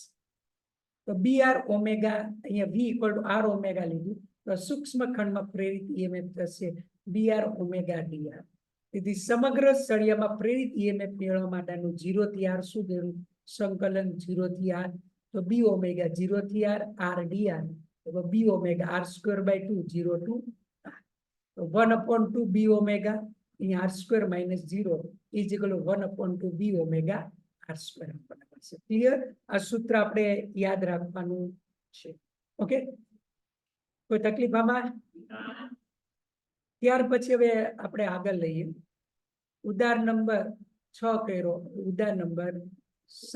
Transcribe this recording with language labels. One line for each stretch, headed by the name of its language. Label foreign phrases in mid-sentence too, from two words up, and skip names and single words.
Gujarati: તો
English: b r omega
Gujarati: અહીંયા
English: v equal to r omega
Gujarati: લીધું, તો સૂક્ષ્મ ખંડમાં પ્રેરિત ઈએમએફ થશે
English: b r omega dr.
Gujarati: તેથી સમગ્ર સળિયામાં પ્રેરિત ઈએમએફ મેળવવા માટેનું 0 થી r સુધીનું સંકલન 0 થી r. તો
English: b omega
Gujarati: 0 થી r ડીઆર, તો
English: b omega r² by 2 0 to r. તો 1/2 b ઓમેગા અહીંયા r² minus 0 is equal to 1/2 b omega r². પાસે. ક્લિયર?
Gujarati: આ સૂત્ર આપણે યાદ રાખવાનું છે. ઓકે, કોઈ તકલીફ આમાં? ત્યાર પછી હવે આપણે આગળ લઈએ. ઉદાહરણ નંબર 6 કર્યો, ઉદાહરણ નંબર 7.